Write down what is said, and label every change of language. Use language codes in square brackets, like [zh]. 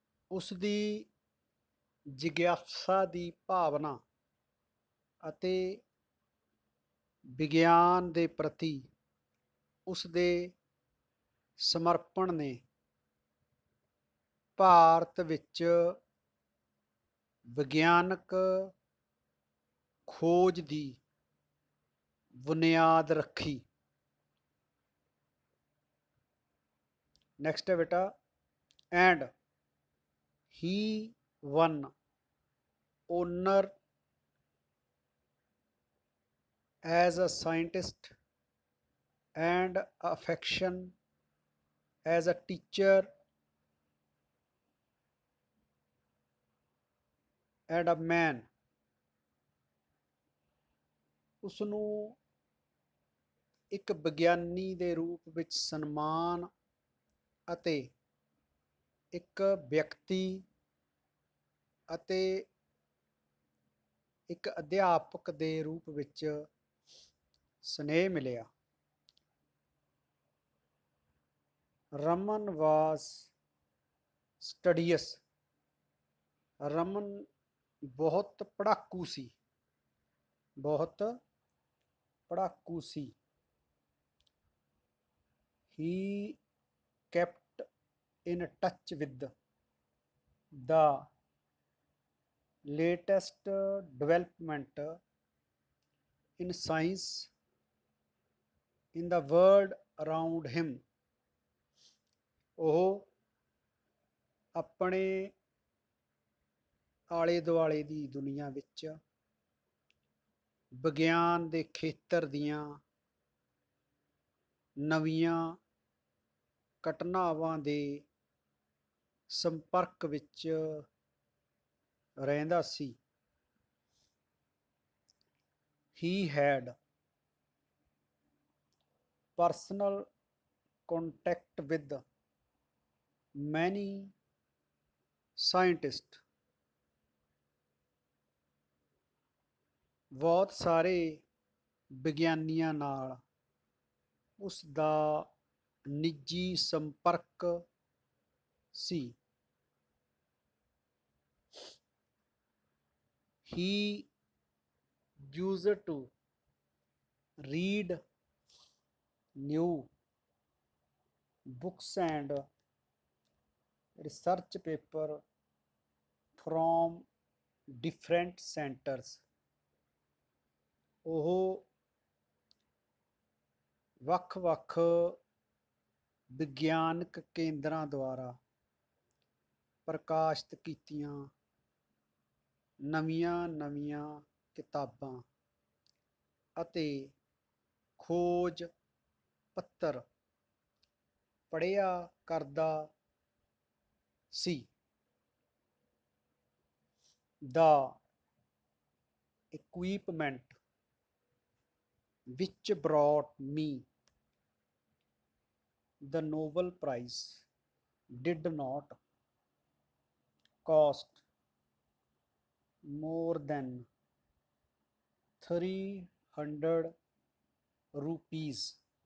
[pa] ਉਸ ਦੀ ਜਿਗਿਆਸਾ ਦੀ ਭਾਵਨਾ ਅਤੇ ਵਿਗਿਆਨ ਦੇ ਪ੍ਰਤੀ ਉਸ ਦੇ ਸਮਰਪਣ ਨੇ ਭਾਰਤ ਵਿੱਚ ਵਿਗਿਆਨਕ ਖੋਜ ਦੀ ਬੁਨਿਆਦ ਰੱਖੀ। ਨੈਕਸਟ ਹੈ ਬੇਟਾ, and [en] he won honor as a scientist and affection as a teacher and a man। [pa] ਉਸ ਨੂੰ ਇੱਕ ਵਿਗਿਆਨੀ ਦੇ ਰੂਪ ਵਿੱਚ ਸਨਮਾਨ ਅਤੇ ਇੱਕ ਵਿਅਕਤੀ ਅਤੇ ਇੱਕ ਅਧਿਆਪਕ ਦੇ ਰੂਪ ਵਿੱਚ ਸਨੇਹ ਮਿਲਿਆ। [en] Raman was studious, [pa] ਰਮਨ ਬਹੁਤ ਪੜ੍ਹਾਕੂ ਸੀ, ਬਹੁਤ ਪੜ੍ਹਾਕੂ ਸੀ। [en] he kept in touch with the latest development in science in the world around him। [pa] ਉਹ ਆਪਣੇ ਆਲੇ ਦੁਆਲੇ ਦੀ ਦੁਨੀਆ ਵਿੱਚ ਵਿਗਿਆਨ ਦੇ ਖੇਤਰ ਦੀਆਂ ਨਵੀਆਂ ਘਟਨਾਵਾਂ ਦੇ ਸੰਪਰਕ ਵਿੱਚ ਰਹਿੰਦਾ ਸੀ। [en] He had personal contact with many scientists। [pa] ਬਹੁਤ ਸਾਰੇ ਵਿਗਿਆਨੀਆਂ ਨਾਲ ਉਸ ਦਾ ਨਿੱਜੀ ਸੰਪਰਕ ਸੀ। [en] He used to read new books and research paper from different centers। [pa] ਉਹ ਵੱਖ-ਵੱਖ ਵਿਗਿਆਨਕ ਕੇਂਦਰਾਂ ਦੁਆਰਾ ਪ੍ਰਕਾਸ਼ਿਤ ਕੀਤੀਆਂ ਨਵੀਆਂ ਕਿਤਾਬਾਂ ਅਤੇ ਖੋਜ ਪੱਤਰ ਪੜ੍ਹਿਆ ਕਰਦਾ ਸੀ। [en] The equipment which brought me the Nobel Prize did not cost more than 300 rupees।